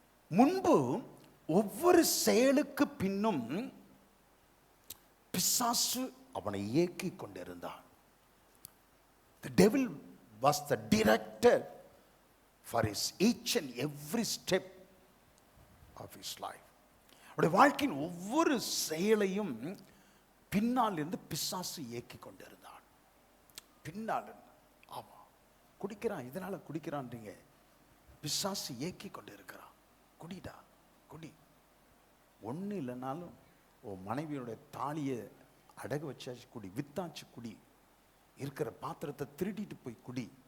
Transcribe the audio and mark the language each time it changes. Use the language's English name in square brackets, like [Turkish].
[Tamil] முன்பு ஒவ்வொரு செயலுக்கு பின்னும் பிசாசு அவனை இயக்கி கொண்டிருந்தான். [English] The devil was the director for his each and every step of his life. [Tamil] அவருடைய வாழ்க்கையின் ஒவ்வொரு செயலையும் பின்னால் இருந்து பிசாசு இயக்கி கொண்டிருந்தான். பின்னால் ஆமா, குடிக்கிறான், இதனால குடிக்கிறான்றீங்க, பிசாசு இயக்கி கொண்டு இருக்கிறான். குடிடா, குடி. ஒண்ணு இல்லைனாலும் உன் மனைவியோட தாலியை அடகு வச்சாச்சு குடி, வித்தாச்சு குடி, இருக்கிற பாத்திரத்தை திருடிட்டு போய் குடி.